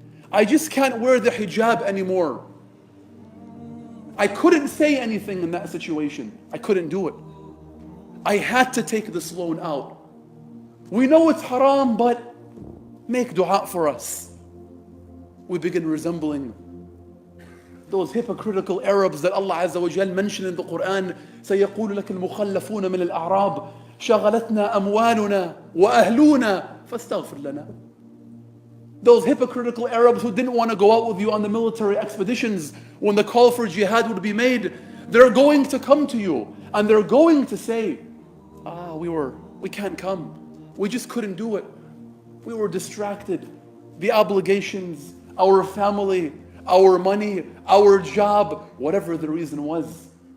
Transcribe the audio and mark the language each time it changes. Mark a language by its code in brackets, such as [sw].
[en] I just can't wear the hijab anymore. I couldn't say anything in that situation. I couldn't do it. I had to take this loan out. We know it's haram, but make dua for us. We begin resembling those hypocritical Arabs that Allah Azza wa Jal mentioned in the Quran. [ar] سيقول لك المخلفون من الأعراب شغلتنا أموالنا وأهلنا فاستغفر لنا. [en] Those hypocritical Arabs who didn't want to go out with you on the military expeditions when the call for jihad would be made, they're going to come to you and they're going to say, we can't come. We just couldn't do it. We were distracted. The obligations, our family, our money, our job, whatever the reason was.